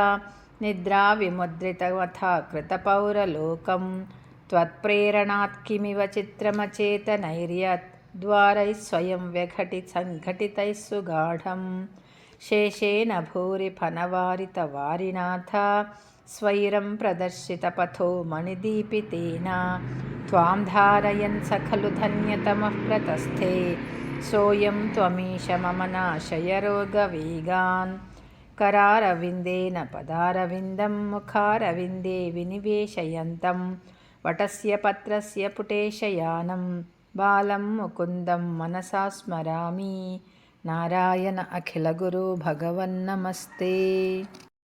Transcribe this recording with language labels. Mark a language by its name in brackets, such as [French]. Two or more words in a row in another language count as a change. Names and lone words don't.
[Sanskrit] నిద్రావిముద్రితమథా కృతపౌరలోకం త్వత్ప్రేరణాత్కిమివ చిత్రమచేతనైర్యద్వారైః స్వయం వ్యఘటితసంఘటితైः సుగాఢం శేషేణ భూరి ఫణవారితవారినాథ స్వైరం ప్రదర్శితపథో మణిదీపితేన త్వాం ధారయన్ స ఖలు ధన్యతమః ప్రతస్థే సోయం త్వమీశ మమ నాశయ రోగవేగాన్ करारविन्देन पदारविन्दं मुखारविन्दे विनिवेशयन्तं वटस्य पत्रस्य पुटेशयानं बालं मुकुन्दं मनसा स्मरामि नारायण अखिलगुरो भगवन्नमस्ते।